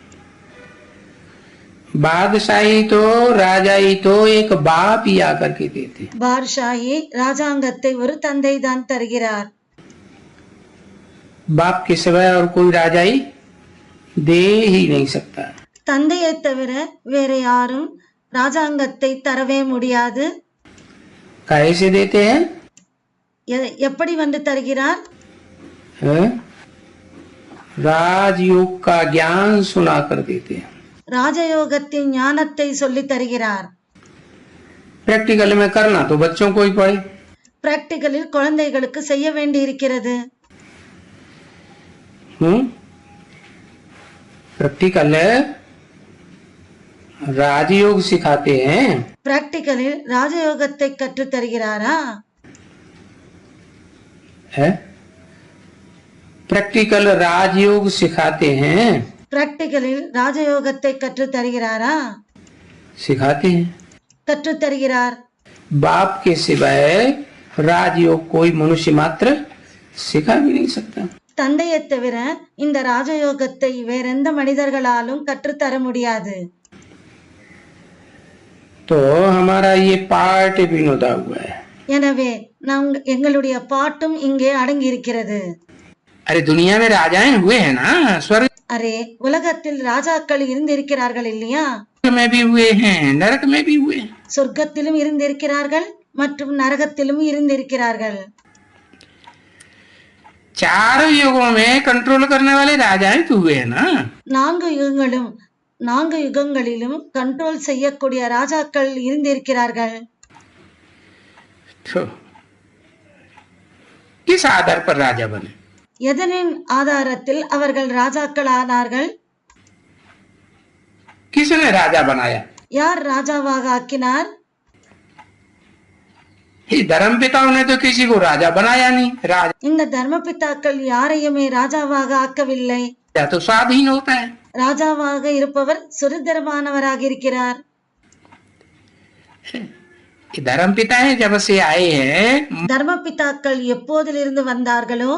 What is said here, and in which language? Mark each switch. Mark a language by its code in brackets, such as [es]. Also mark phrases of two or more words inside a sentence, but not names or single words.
[hi] बादशाही तो राजाई तो एक बाप ही आकर के देते. [ta] பாட்ஷாஹி ராஜாங்கத்தை ஒரு தந்தை தான் தருகிறார். [hi] बाप के सिवाय और कोई राजाई दे ही नहीं सकता. [ta] தந்தையை தவிர வேற யாரும் ராஜாங்கத்தை தரவே முடியாது. [hi] कैसे देते हैं? [ta] எப்படி தருகிறார்? [hi] राजयोग का ज्ञान सुना कर देते हैं। [ta] ராஜயோகத்தின் ஞானத்தை சொல்லி தருகிறார். [hi] प्रैक्टिकल में करना तो बच्चों को ही पड़े। [ta] பிராக்டிகலில் குழந்தைகளுக்கு செய்ய வேண்டி இருக்கிறது. [hi] प्रैक्टिकल राजयोग सिखाते हैं। [ta] பிராக்டிகலில் ராஜயோகத்தை கற்று தருகிறாரா? [hi] है प्रैक्टिकल राजयोग सिखाते हैं। [ta] பிராக்டிகலில் ராஜயோகத்தை கற்று தருகிறாரா? [hi] सिखाते हैं। [ta] கற்று தருகிறார். [hi] बाप के सिवाय राजयोग कोई मनुष्य मात्र सिखा भी नहीं सकता। [ta] தந்தையை தவிர இந்த ராஜயோகத்தை வேறெந்த மனிதர்களாலும் கற்றுத்தர முடியாது. [hi] तो हमारा ये पार्ट विनोदा हुआ है। [ta] எனவே எங்களுடைய பாட்டும் இங்கே அடங்கி இருக்கிறது. [hi] अरे दुनिया में राजाएं हुए हैं ना, स्वर्ग [ta] அரே உலகத்தில் ராஜாக்கள் இருந்திருக்கிறார்கள் இல்லையா? [hi] में भी हुए हैं, नरक में भी हुए हैं। [ta] சொர்க்கத்திலும் இருந்திருக்கிறார்கள் மற்றும் நரகத்திலும் இருந்திருக்கிறார்கள். [hi] चारों युगों में कंट्रोल करने वाले राजाएं तो हुए हैं ना। [ta] நான்கு யுகங்களிலும் கண்ட்ரோல் செய்யக்கூடிய ராஜாக்கள் இருந்திருக்கிறார்கள். [hi] तो किस आधार पर राजा बने? [ta] எதனின் ஆதாரத்தில் அவர்கள் ராஜாக்கள் ஆனார்கள்? [hi] किसने राजा बनाया? [ta] யார் ராஜாவாக ஆக்கினார்? [hi] धर्म पिताओं ने तो किसी को राजा बनाया नहीं। राजा [ta] இந்த தர்மபிதாக்கள் யாரையுமே ராஜாவாக ஆக்கவில்லை. [hi] तो स्वाधीन होता है। [ta] ராஜாவாக இருப்பவர் சுதந்திரமானவராக இருக்கிறார். [hi] धर्म पिता जब से आए हैं [ta] தர்மபிதாக்கள் எப்போதிலிருந்து வந்தார்களோ